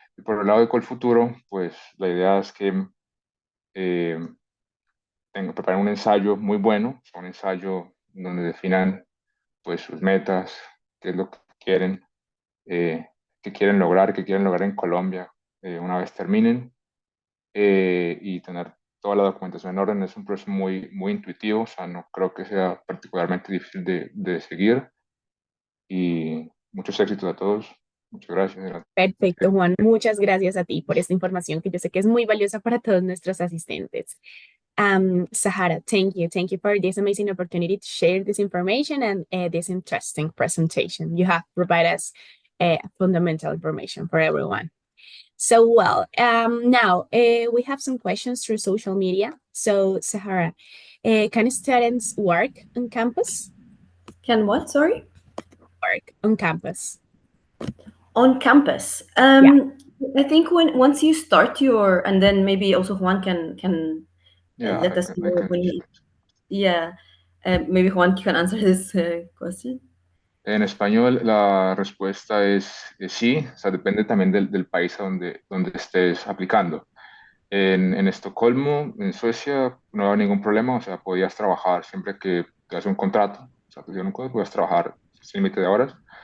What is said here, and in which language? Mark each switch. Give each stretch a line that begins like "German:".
Spanish: Y por el lado de Colfuturo, pues la idea es que eh, preparar un ensayo muy bueno, un ensayo donde definan pues sus metas, qué es lo eh, que quieren lograr en Colombia una vez terminen y tener toda la documentación en orden. Es un proceso muy intuitivo, o sea, no creo que sea particularmente difícil de seguir y muchos éxitos a todos. Muchas gracias. Perfecto, Juan. Muchas gracias a ti por esta información que yo sé que es muy valiosa para todos nuestros asistentes.
English: Sahara, thank you. Thank you for this amazing opportunity to share this information and this interesting presentation. You have provided us fundamental information for everyone. So, well, now we have some questions through social media. So, Sahara, can students work on campus? Can what? Sorry? Work on campus. On campus. Yeah. I think once you start your, and then maybe also Juan can Yeah, let us I know can. when he, yeah, maybe Juan can answer this question.
Spanish: En español la respuesta es sí, o sea, depende también del país a donde estés aplicando. En Estocolmo, en Suecia, no había ningún problema, o sea, podías trabajar siempre que te haces un contrato, o sea, te dieron un contrato, podías trabajar sin límite de horas.